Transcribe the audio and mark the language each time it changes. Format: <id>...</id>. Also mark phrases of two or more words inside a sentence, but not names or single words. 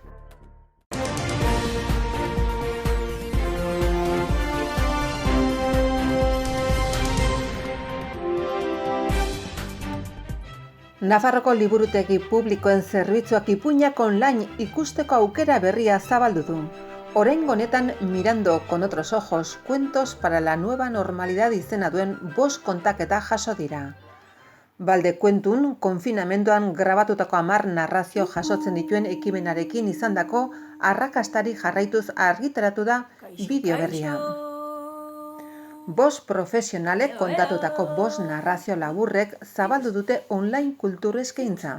<eu>Nafarroko liburutegi publikoen zerbitzuak Ipuinak online ikusteko aukera berria zabaldu du. Oraingo honetan</eu> <es>Mirando con otros ojos, cuentos para la nueva normalidad</es> <eu>izena duen 5 kontaketa jaso dira. Baldekuentun, konfinamenduan grabatutako 10 narrazio jasotzen dituen ekimenarekin izandako arrakastari jarraituz argitaratu da bideo berria. 5 profesionalek kontatutako 5 narrazio laburrek zabaldu dute online kultur eskaintza.</eu>